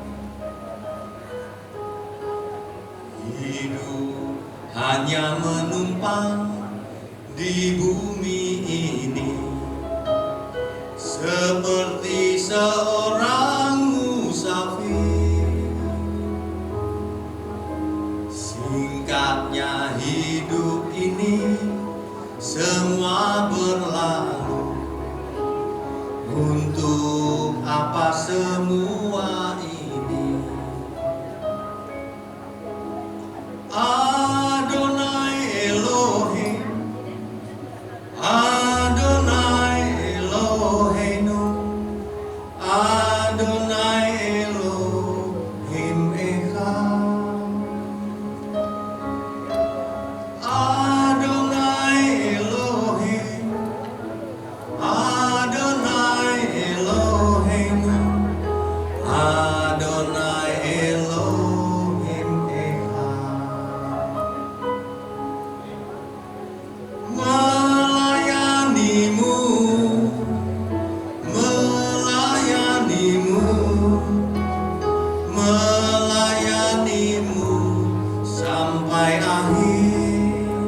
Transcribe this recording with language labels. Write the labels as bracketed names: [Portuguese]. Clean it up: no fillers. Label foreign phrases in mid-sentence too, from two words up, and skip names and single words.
[Indonesian] Hidup hanya menumpang di bumi ini, seperti seorang musafir. Singkatnya hidup ini, semua berlalu. Untuk apa semua ini? [Hebrew] אדוני אלוהים, אדוני אלוהינו, אדוני אלוהים אחד. אדוני אלוהים, אדוני אלוהינו, אדוני אלוהים אחד. [Indonesian] Melayanimu, melayanimu, melayanimu sampai akhir.